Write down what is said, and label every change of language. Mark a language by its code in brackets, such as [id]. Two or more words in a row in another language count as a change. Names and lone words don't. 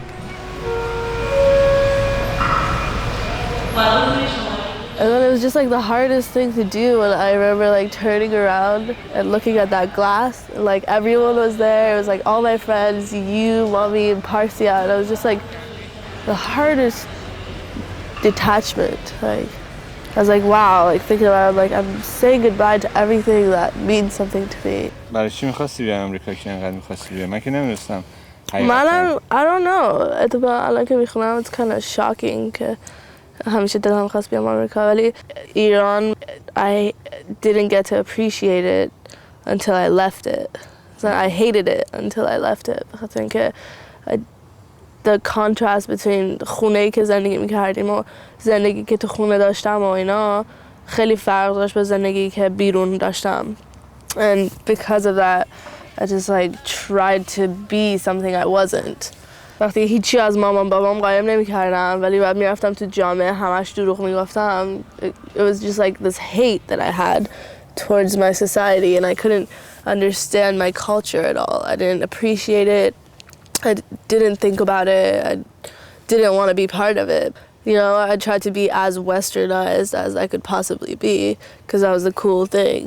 [en] And then it was just like the hardest thing to do, and I remember like turning around and looking at that glass, and like everyone was there. It was like all my friends, you, mommy, and Parsia, and it was just like the hardest detachment. Like I was like, wow, like thinking about it, like I'm saying goodbye to everything that means something to me. [fa] برای چی می‌خواستی بیای آمریکا که اینقدر می‌خواستی بیای؟ من که نمی‌دونستم. [en] I don't know. [fa] اتفاقا الان که میخونم [en] it's kind of shocking [fa] که همیشه دلم خواست بیام آمریکا، ولی ایران [en] I didn't get to appreciate it until I left it. So I hated it until I left it. [fa] بخاطر اینکه [en] the contrast between [fa] خونه‌ای که زندگی میکردیم و زندگی که تو خونه داشتم و اینا خیلی فرق داشت با زندگی که بیرون داشتم. [en] And because of that, I just like tried to be something I wasn't. [fa] وقتی هیچی از مامان بابام قایم نمی‌کردم ولی بعد میرفتم تو جامعه همش دروغ میگفتم. [en] It was just like this hate that I had towards my society, and I couldn't understand my culture at all. I didn't appreciate it. I didn't think about it. I didn't want to be part of it. You know, I tried to be as westernized as I could possibly be because that was the cool thing.